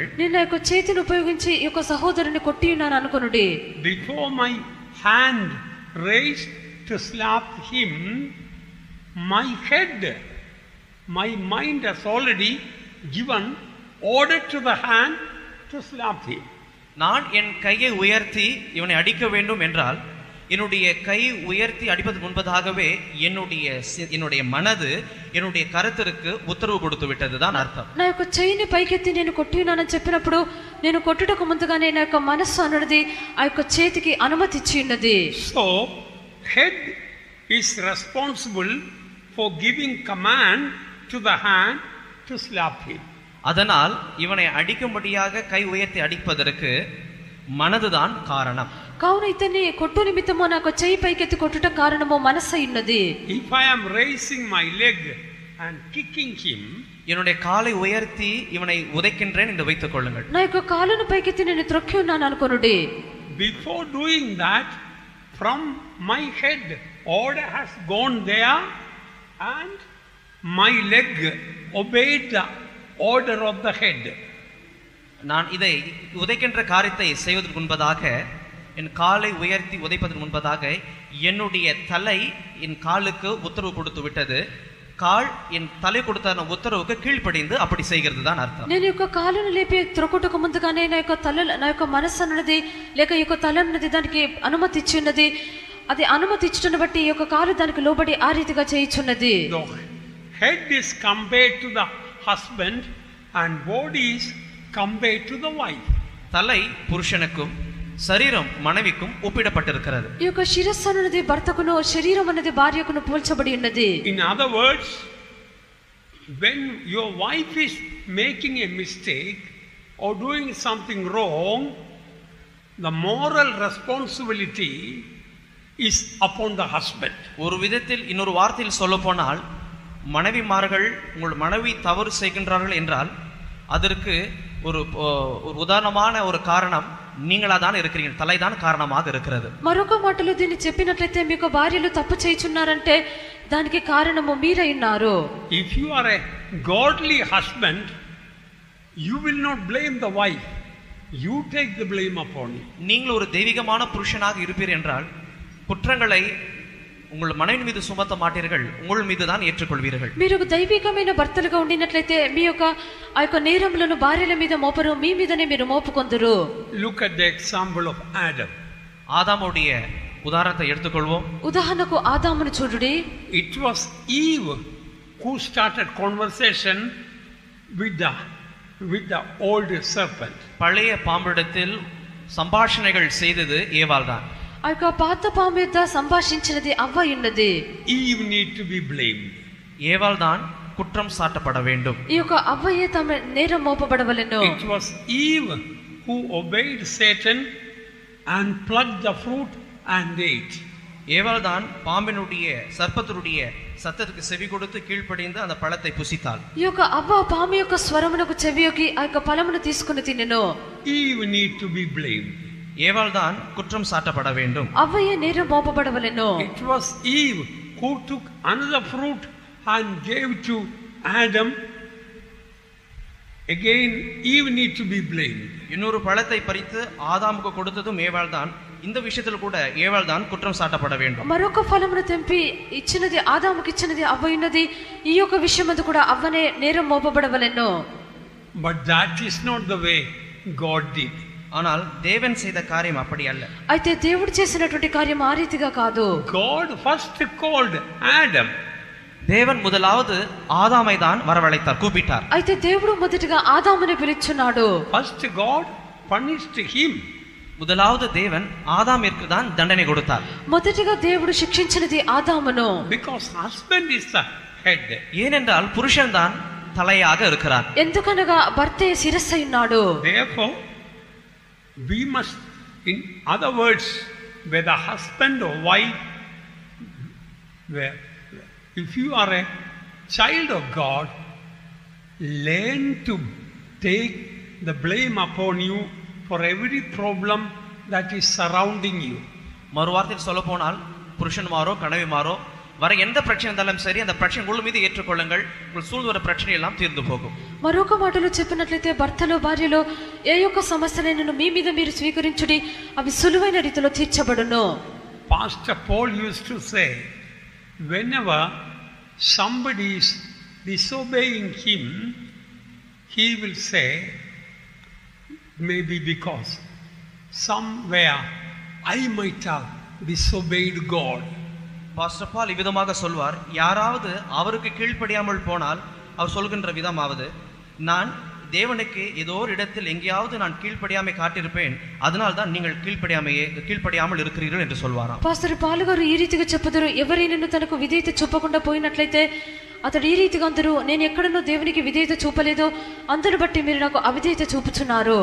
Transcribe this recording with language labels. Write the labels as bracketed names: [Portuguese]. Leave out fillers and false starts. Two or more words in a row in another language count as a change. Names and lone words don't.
[Telugu] నేను నా యొక్క చేతిని ఉపయోగించి ఈ యొక్క సహోదరుని కొట్టి ఉన్నాను అనుకొనుడి. [English] Before my hand raised to slap him, my head, my mind has already given order to the hand to slap him. [Tamil] நான் என் கையை உயர்த்தி இவனை அடிக்க வேண்டும் என்றால் என்னுடைய கை உயர்த்தி அடிப்பதற்கு முன்பதாகவே என்னுடைய மனது என்னுடைய கருத்திற்கு உத்தரவு கொடுத்து விட்டதுதான் அர்த்தம். [Telugu] నా యొక్క చెయ్యిని పైకెత్తి నేను కొట్టి ఉన్నానని చెప్పినప్పుడు నేను కొట్టుటకు ముందుగానే నా యొక్క మనస్సు అన్నది ఆ యొక్క చేతికి అనుమతి ఇచ్చి ఉన్నది. [English] So head is responsible for giving command to the hand to slap him. [Tamil] அதனால் இவனை அடிக்கும்படியாக கை உயர்த்தி அடிப்பதற்கு மனதுதான் காரணம். [Telugu] కావున ఇతన్ని కొట్టు నిమిత్తము నాకు చెయ్యి పైకెత్తి కొట్టుట కారణము మనస్సు ఉన్నది. [English] If I am raising my leg and kicking him, [Tamil] என்னுடைய காலை உயர்த்தி இவனை உதைக்கின்றேன் என்று வைத்துக் கொள்ளுங்கள். [Telugu] నా యొక్క కాలును పైకెత్తి నేను త్రొక్కి ఉన్నాను అనుకొనుడి. [English] before doing that, from my head order has gone there and my leg obeyed the order of the head. [Tamil] நான் இதை உதைக்கின்ற காரியத்தை செய்வதற்கு முன்பதாக, என் காலை உயர்த்தி உதைப்பதற்கு முன்பதாக என்னுடைய தலை என் காலுக்கு உத்தரவு கொடுத்து விட்டது. கால் என் தலை கொடுத்த உத்தரவுக்கு கீழ்ப்படிந்து அப்படி செய்கிறது தான் அர்த்தம். [Telugu] నేను యొక్క కాలును లేపి త్రొక్కుటకు ముందుగానే నా యొక్క మనస్సు అన్నది లేక ఈ యొక్క తల అన్నది దానికి అనుమతి ఇచ్చిన్నది. అది అనుమతి ఇచ్చుటను బట్టి ఈ యొక్క కాలు దానికి లోబడి ఆ రీతిగా చేయుచున్నది. [English] The head is compared to the husband and body is compared to the wife. [Tamil] தலை புருஷனுக்கும் శరీరం மனைவிக்கும் ஒப்பிடப்பட்டிருக்கிறது. [Telugu] ఈ యొక్క శిరస్సు అన్నది భర్తకును, శరీరం అన్నది భార్యకును పోల్చబడి ఉన్నది. [English] In other words, when your wife is making a mistake or doing something wrong, the moral responsibility is upon the husband. [Tamil] ஒரு விதத்தில் இன்னொரு வார்த்தையில் சொல்ல போனால், மனைவிமார்கள் உங்கள் மனைவி தவறு செய்கின்றார்கள் என்றால் அதற்கு ஒரு உதாரணமான ஒரு காரணம் நீங்களாதான் இருக்கிறீங்க, தலைதான் காரணமாக இருக்கிறது. [Telugu] మరొక మాటలో దీన్ని చెప్పినట్లయితే మీకు భార్యలు తప్పు చేయుచున్నారంటే దానికి కారణము మీరై ఉన్నారు. [English] If you are a godly husband, you will not blame the wife. You take the blame upon you. [Tamil] நீங்கள் ஒரு தெய்வீகமான புருஷனாக இருப்பீர் என்றால் குற்றங்களை உங்கள் மனைவி மீது சுமத்த மாட்டீர்கள், உங்கள் மீது தான் ஏற்றுக்கொள்வீர்கள். [Telugu] మీరు దైవికమైన భర్తలుగా ఉండినట్లయితే మీ యొక్క ఆ యొక్క నేరములను భార్యల మీద మోపరు, మీ మీదనే మీరు మోపుకొందురు. [English] Look at the example of Adam. [Tamil] ஆதாமுடைய உதாரணத்தை எடுத்துக்கொள்வோம். [Telugu] ఉదాహరణకు ఆదామును చూడుడి. [English] It was Eve who started conversation with the old serpent. [Tamil] பழைய பாம்பிடத்தில் సంభాషణகள் செய்தது ஏவாள் தான். [Telugu] ఆ యొక్క పాత పాము యొద్ద సంభాషించినది అవ్వ ఉన్నది. [English] Eve need to be blamed. [Tamil] ஏவாள் தான் குற்றம் சாட்டப்பட வேண்டும். [Telugu] ఈ యొక్క అవ్వయే తమ నేరం మోపబడవలెను. [English] It was Eve who obeyed Satan and plucked the fruit and ate. [Tamil] ஏவாள் தான் பாம்பினுடைய சர்ப்பத்தினுடைய சத்தத்துக்கு செவி கொடுத்து கீழ்ப்படிந்து அந்த பழத்தை புசித்தாள். [Telugu] ఈ యొక్క అవ్వ పాము యొక్క స్వరమునకు చెవియొగ్గి ఆ యొక్క ఫలమును తీసుకుని తినెను. [English] Eve need to be blamed. [Tamil] ஏவாள் தான் குற்றம் சாட்டப்பட வேண்டும். [Telugu] అవ్వయే నేరం మోపబడవలెను. [English] It was Eve who took another fruit and gave to Adam. Again, Eve need to be blamed. [Tamil] இன்னொரு பழத்தை பறித்து ஆதாமுக்கு கொடுத்ததும் ஏவாள் தான். இந்த விஷயத்தில் கூட ஏவாள் தான் குற்றம் சாட்டப்பட வேண்டும். [Telugu] మరొక ఫలమును తెంపి ఇచ్చినది ఆదాముకి ఇచ్చినది అవ్వ ఉన్నది. ఈ యొక్క విషయమందు కూడా అవ్వనే నేరం మోపబడవలెను. [English] But that is not the way God did. [Tamil] ஆனால் தேவன் செய்த காரியம் அப்படி அல்ல. [Telugu] అయితే దేవుడు చేసినటువంటి కార్యం ఆ రీతిగా కాదు. [English] God first called Adam. [Tamil] தேவன் முதலாவது ஆதாமை தான் வரவழைத்தார், கூப்பிட்டார். [Telugu] అయితే దేవుడు మొదటిగా ఆదాముని పిలుచున్నాడు. [English] First God punished him. [Tamil] முதலாவது தேவன் ஆதாமிற்கு தான் தண்டனை கொடுத்தார். [Telugu] మొదటిగా దేవుడు శిక్షించినది ఆదామును. [English] Because husband is the head. [Tamil] ஏனென்றால் புருஷன் தான் தலையாக இருக்கிறார். [Telugu] ఎందుకనగా భర్తే శిరస్సై ఉన్నాడు. [English] Therefore, we must, in other words, whether husband or wife, if you are a child of God, learn to take the blame upon you for every problem that is surrounding you. [Tamil] மறு வார்த்தையில் சொல்ல போனால் புருஷன்மாரோ கணவிமாரோ வர எந்த பிரச்சனை இருந்தாலும் சரி, அந்த பிரச்சனை உங்கள் மீது ஏற்றுக்கொள்ளுங்கள், உங்கள் சூழ்ந்து வர பிரச்சனை எல்லாம் தீர்ந்து போகும். [Telugu] మరొక మాటలో చెప్పినట్లయితే భర్తలు భార్యలు ఏ యొక్క సమస్యలైనను మీ మీద మీరు స్వీకరించుడి, అవి సులువైన రీతిలో తీర్చబడును. [English] Pastor Paul used to say, whenever somebody is disobeying him, he will say, maybe because somewhere I might have disobeyed God. [Tamil] பாஸ்டர் பால் இவ்விதமாக சொல்வார், யாராவது அவருக்கு கீழ்ப்படியாமல் போனால் அவர் சொல்கின்ற விதமாவது, நான் தேவனுக்கு ஏதோ ஒரு இடத்தில் எங்கேயாவது நான் கீழ்ப்படியாமை காட்டியிருப்பேன், அதனால் தான் நீங்கள் கீழ்ப்படியாமல் இருக்கிறீர்கள் என்று சொல்வாராம். [Telugu] పాస్టర్ పాల్ గారు ఈ రీతిగా చెప్పుతారు, ఎవరైనా తనకు విధేయత చూపకుండా పోయినట్లయితే అతడు ఈ రీతిగా అందరూ నేను ఎక్కడనో దేవునికి విధేయత చూపలేదో అందును బట్టి మీరు నాకు అవిధేయత చూపుచున్నారు.